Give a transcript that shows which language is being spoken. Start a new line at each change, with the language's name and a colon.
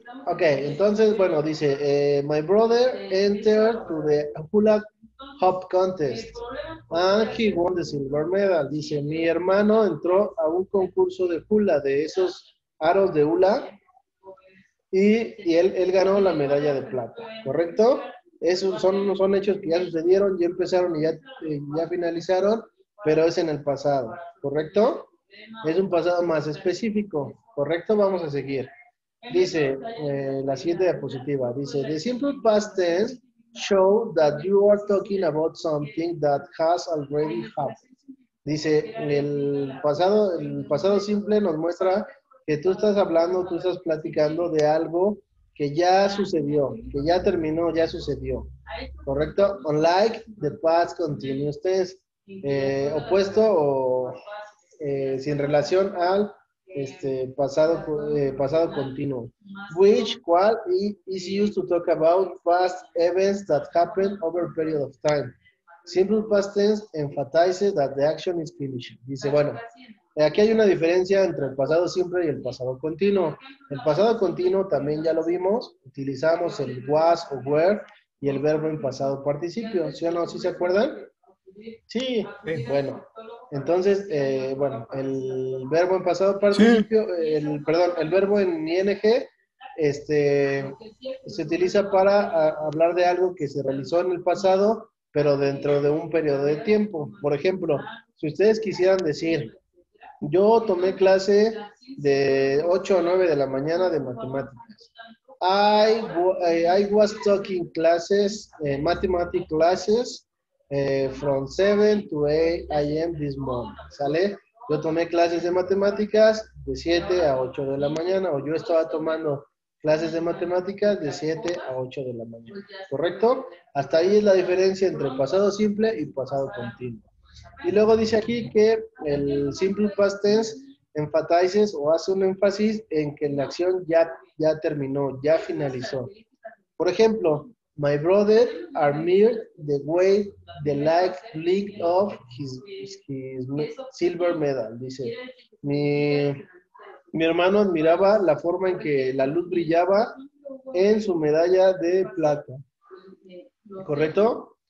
Spanish: Ok, entonces, bueno, dice,
English: my brother entered to the hula hop contest and he won the silver medal.
Spanish: Dice, mi hermano entró a un concurso de hula, de esos aros de hula, y él ganó la medalla de plata, ¿correcto? Esos son hechos que ya sucedieron, ya empezaron y ya finalizaron, pero es en el pasado, ¿correcto? Es un pasado más específico, ¿correcto? Vamos a seguir. Dice, la siguiente diapositiva, dice,
English: the simple past tense show that you are talking about something that has already happened.
Spanish: Dice, el pasado simple nos muestra que tú estás hablando, tú estás platicando de algo que ya sucedió, que ya terminó, ya sucedió, ¿correcto?
English: Unlike the past continuous tense,
Spanish: opuesto o sin relación al pasado continuo, cual
English: is used to talk about past events that happened over a period of time. Simple past tense emphasizes that the action is finished.
Spanish: Dice, bueno, aquí hay una diferencia entre el pasado simple y el pasado continuo. El pasado continuo también ya lo vimos, utilizamos el was o were y el verbo en pasado participio, ¿sí o no? ¿Sí se acuerdan? Sí, bueno, entonces, bueno, el verbo en pasado participio, el verbo en ing, se utiliza para hablar de algo que se realizó en el pasado, pero dentro de un periodo de tiempo. Por ejemplo, si ustedes quisieran decir, yo tomé clase de 8 a 9 de la mañana de matemáticas.
English: I was taking classes, mathematics classes, from 7 to 8 a.m. this morning,
Spanish: ¿sale? Yo tomé clases de matemáticas de 7 a 8 de la mañana, o yo estaba tomando clases de matemáticas de 7 a 8 de la mañana, ¿correcto? Hasta ahí es la diferencia entre pasado simple y pasado continuo. Y luego dice aquí que el
English: simple past tense emphasizes
Spanish: o hace un énfasis en que la acción ya terminó, ya finalizó. Por ejemplo,
English: my brother admired the way the light blinked off his silver medal.
Spanish: Dice, mi hermano admiraba la forma en que la luz brillaba en su medalla de plata. ¿Correcto?